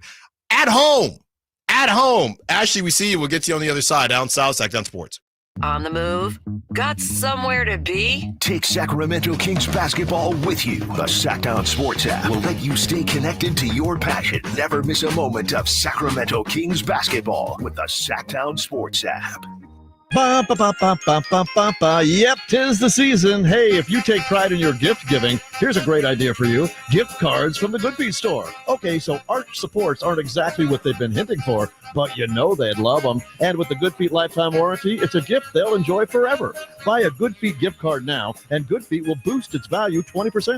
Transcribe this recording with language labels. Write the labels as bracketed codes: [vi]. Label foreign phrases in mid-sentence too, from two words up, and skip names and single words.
[en] At home. Ashley, we see you. We'll get to you on the other side. Allen Stiles, Sackdown Sports. On the move? Got somewhere to be? Take Sacramento Kings basketball with you. The Sackdown Sports app will let you stay connected to your passion. Never miss a moment of Sacramento Kings basketball with the Sackdown Sports app. Ba, ba, ba, ba, ba, ba, ba, ba. Yep, 'tis the season. Hey, if you take pride in your gift giving, here's a great idea for you. Gift cards from the Good Feet store. Okay, so Arch supports aren't exactly what they've been hinting for, but you know they'd love them. And with the Good Feet lifetime warranty, it's a gift they'll enjoy forever. Buy a Good Feet gift card now, and Good Feet will boost its value 20%.